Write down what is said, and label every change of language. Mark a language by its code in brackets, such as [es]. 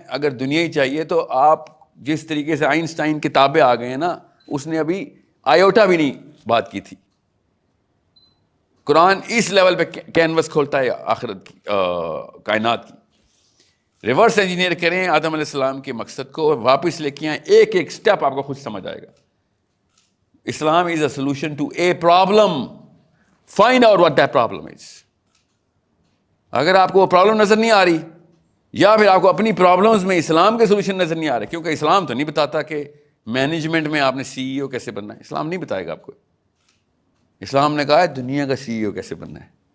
[ur] اگر دنیا ہی چاہیے تو آپ جس طریقے سے آئنسٹائن کتابیں آ گئے ہیں نا, اس نے ابھی آیوٹا بھی نہیں بات کی تھی. قرآن اس لیول پہ کینوس کھولتا ہے آخرت کی, کائنات کی. ریورس انجینئر کریں آدم علیہ السلام کے مقصد کو, واپس لے کے آئیں, ایک ایک سٹیپ آپ کو خود سمجھ آئے گا. [en] Islam is a solution to a problem. Find out what that problem is. [ur] اگر آپ کو وہ پرابلم نظر نہیں آ رہی, یا پھر آپ کو اپنی پرابلمز میں اسلام کے سولوشن نظر نہیں آ رہے, کیونکہ اسلام تو نہیں بتاتا کہ مینجمنٹ میں آپ نے سی ای او کیسے بننا ہے. اسلام نہیں بتائے گا آپ کو. اسلام نے کہا ہے دنیا کا سی ای او کیسے بننا ہے.